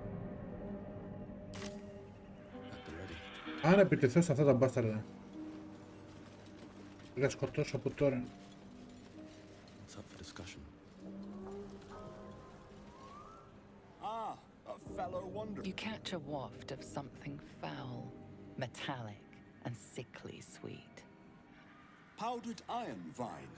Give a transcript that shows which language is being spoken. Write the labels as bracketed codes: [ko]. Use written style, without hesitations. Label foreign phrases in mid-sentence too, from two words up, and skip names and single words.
[el] Αν επιτεθώ σε αυτά τα μπάσταρδα. Θα σκοτώσω από τώρα. [en] What's up for discussion? A fellow wanderer. You catch a waft of something foul, metallic, and sickly sweet. Powdered iron vine.